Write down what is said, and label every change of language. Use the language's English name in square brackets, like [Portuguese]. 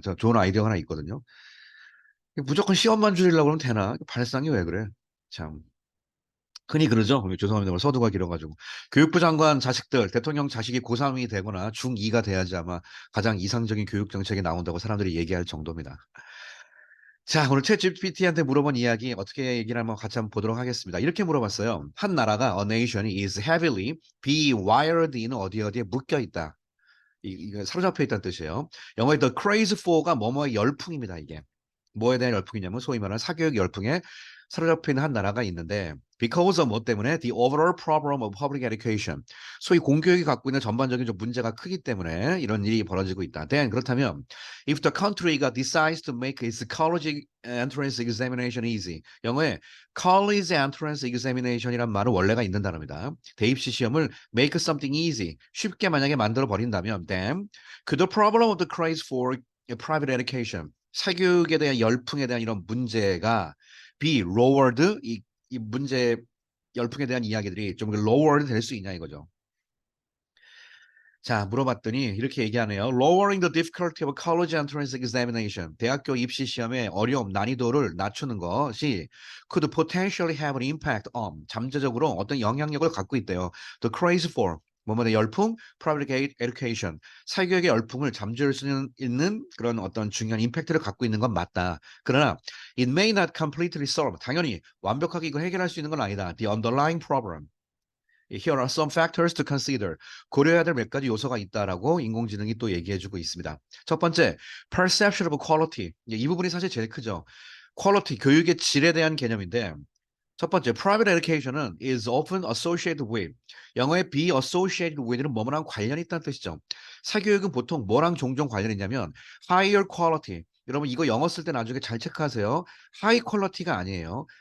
[Korean] 저 좋은 아이디어가 하나 있거든요. 무조건 시험만 줄이려고 그러면 되나? 발상이 왜 그래? 참. 흔히 그러죠. 죄송합니다. 오늘 서두가 길어가지고. 교육부 장관 자식들, 대통령 자식이 고3이 되거나 중2가 돼야지 아마 가장 이상적인 교육 정책이 나온다고 사람들이 얘기할 정도입니다. 자, 오늘 챗 GPT한테 물어본 이야기 어떻게 얘기를 한번 같이 한번 보도록 하겠습니다. 이렇게 물어봤어요. [English] 한 나라가 a nation is heavily be wired in [Korean] 어디에 묶여 있다. 이거 사로잡혀 있다는 뜻이에요. 영어의 [English] the craze for [Korean] 가 뭐뭐의 열풍입니다, 이게. 뭐에 대한 열풍이냐면 소위 말하는 사교육 열풍에 사로잡혀 있는 한 나라가 있는데 [English] because of [Korean] 뭐 때문에 [English] the overall problem of public education [Korean] 소위 공교육이 갖고 있는 전반적인 좀 문제가 크기 때문에 이런 일이 벌어지고 있다. [English] Then [Korean] 그렇다면 [English] if the country가 decides to make its college entrance examination easy 영어에 college entrance examination이란 말은 [Korean] 원래가 있는 단어입니다. 대입시 시험을 [English] make something easy [Korean] 쉽게 만약에 만들어 버린다면 [English] then could the problem of the craze for private education [Korean] 사교육에 대한 열풍에 대한 이런 문제가 [English] be lowered [Korean] 이 문제 열풍에 대한 이야기들이 좀 lowered 될 수 있냐 이거죠. 자, 물어봤더니 이렇게 얘기하네요. [English] Lowering the difficulty of college entrance examination. [Korean] 대학교 입시 시험의 어려움, 난이도를 낮추는 것이 [English] could potentially have an impact on [Korean] 잠재적으로 어떤 영향력을 갖고 있대요. [English] The craze for [Korean] 뭐뭐의 열풍, [English] private education. [Korean] 사교육의 열풍을 잠재울 수 있는 그런 어떤 중요한 임팩트를 갖고 있는 건 맞다. [English] 그러나 it may not completely solve. [Korean] 당연히 완벽하게 이걸 해결할 수 있는 건 아니다. [English] The underlying problem. Here are some factors to consider. [Korean] 고려해야 될 몇 가지 요소가 있다라고 인공지능이 또 얘기해주고 있습니다. 첫 번째, [English] perception of quality. [Korean] 이 부분이 사실 제일 크죠. quality, 교육의 질에 대한 개념인데 첫 번째, private education은 [English] is often associated with. [Korean] 영어의 [English] be associated with [Korean] 는 뭐뭐랑 관련이 있다는 뜻이죠. 사교육은 보통 뭐랑 종종 관련이 있냐면 [English] higher quality. [Korean] 여러분 이거 영어 쓸 때 나중에 잘 체크하세요. high quality가 아니에요.